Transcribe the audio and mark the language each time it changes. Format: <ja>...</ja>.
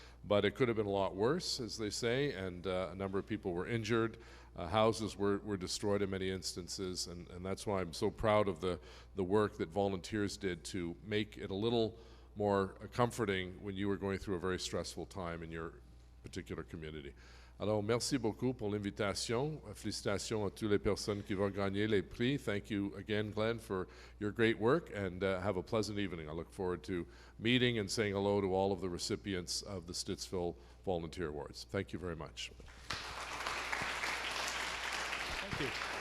<en>But it could have been a lot worse, as they say, and a number of people were injured. Houses were destroyed in many instances, and that's why I'm so proud of the work that volunteers did to make it a little more comforting when you were going through a very stressful time in your particular community.</en> <fr>Alors, merci beaucoup pour l'invitation. Félicitations à toutes les personnes qui vont gagner les prix.</fr> <en>Thank you again, Glenn, for your great work, and have a pleasant evening. I look forward to meeting and saying hello to all of the recipients of the Stittsville Volunteer Awards. Thank you very much. Thank you.</en>